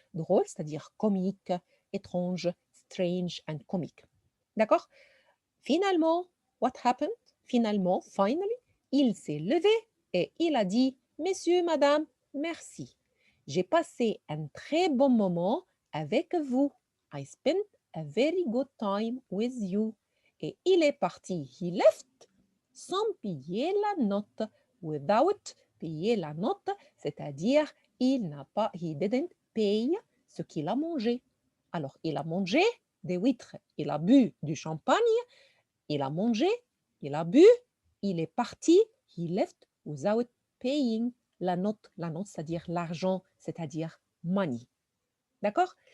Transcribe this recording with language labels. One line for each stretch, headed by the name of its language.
French: Drôles, c'est-à-dire comiques, étranges,
English: strange and
French: comique. D'accord? Finalement,
English: what happened?
French: Finalement,
English: finally,
French: il s'est levé et il a dit, Messieurs, Madame, merci. J'ai passé un très bon moment avec vous.
English: I spent a very good time with you.
French: Et il est parti.
English: He left
French: sans payer la note.
English: Without
French: payer la note, c'est-à-dire il n'a pas,
English: he didn't pay
French: ce qu'il a mangé. Alors, il a mangé des huîtres, il a bu du champagne, il a mangé, il a bu, il est parti,
English: he left without paying
French: la note, c'est-à-dire l'argent, c'est-à-dire
English: money.
French: D'accord?